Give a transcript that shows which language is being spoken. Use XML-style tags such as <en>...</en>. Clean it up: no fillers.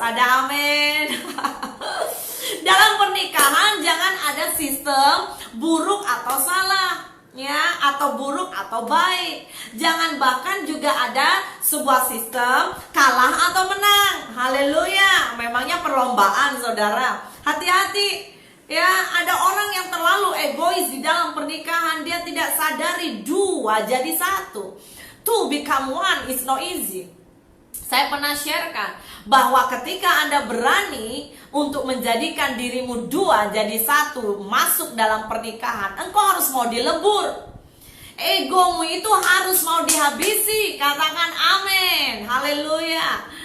<id>Ada amin. Dalam pernikahan jangan ada sistem buruk atau salah, ya, atau buruk atau baik. Jangan bahkan juga ada sebuah sistem kalah atau menang. Haleluya. Memangnya perlombaan, saudara. Hati-hati. Ya, ada orang yang terlalu egois di dalam pernikahan. Dia tidak sadari dua jadi satu.</id> <en>To become one is not easy.</en> <id>Saya pernah sharekan bahwa ketika Anda berani untuk menjadikan dirimu dua jadi satu masuk dalam pernikahan, engkau harus mau dilebur. Egomu itu harus mau dihabisi. Katakan amin. Haleluya.</id>